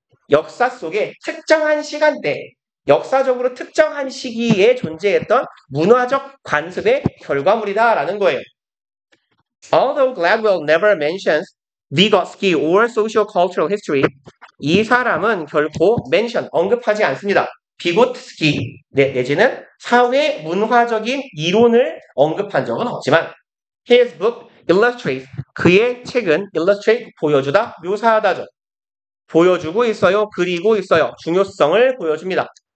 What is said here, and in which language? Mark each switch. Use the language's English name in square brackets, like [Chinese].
[Korean] 역사 속에 특정한 시간대, 역사적으로 특정한 시기에 존재했던 문화적 관습의 결과물이다라는 거예요. [English] Although Gladwell never mentions Vygotsky or socio-cultural history, [Korean] 이 사람은 결코 언급하지 않습니다. 비고트스키 내지는 사회 문화적인 이론을 언급한 적은 없지만 [English] his book illustrates [Korean] 그의 책은 illustrate 보여주다 묘사하다죠. 보여주고 있어요. 그리고 있어요. 중요성을 보여줍니다.